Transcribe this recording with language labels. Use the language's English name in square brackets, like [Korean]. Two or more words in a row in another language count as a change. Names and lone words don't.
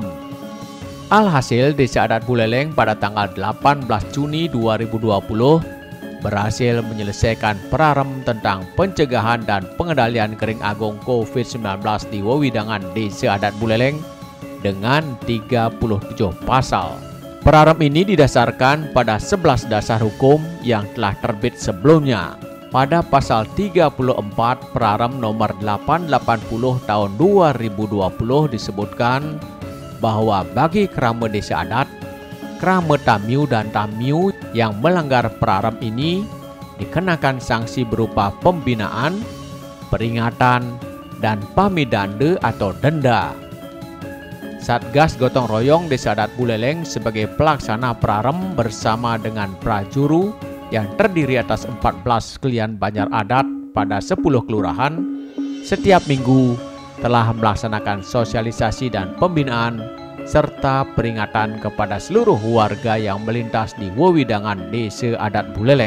[Indonesian] Alhasil, Desa Adat Buleleng pada tanggal 18 Juni 2020 berhasil menyelesaikan perarem tentang pencegahan dan pengendalian [Balinese] kering agung [Indonesian] COVID-19 di wewidangan Desa Adat Buleleng dengan 37 pasal. Perarem ini didasarkan pada 11 dasar hukum yang telah terbit sebelumnya. Pada pasal 34 Perarem nomor 880 tahun 2020 disebutkan bahwa bagi kerama desa adat, [Balinese] kerama tamiu [Indonesian] dan tamiu yang melanggar prarem ini dikenakan sanksi berupa pembinaan, peringatan, dan pamidande atau denda. Satgas Gotong Royong Desa Adat Buleleng sebagai pelaksana prarem bersama dengan prajuru yang terdiri atas 14 klian Banjar Adat pada 10 kelurahan setiap minggu telah melaksanakan sosialisasi dan pembinaan serta peringatan kepada seluruh warga yang melintas di wewidangan Desa Adat Buleleng.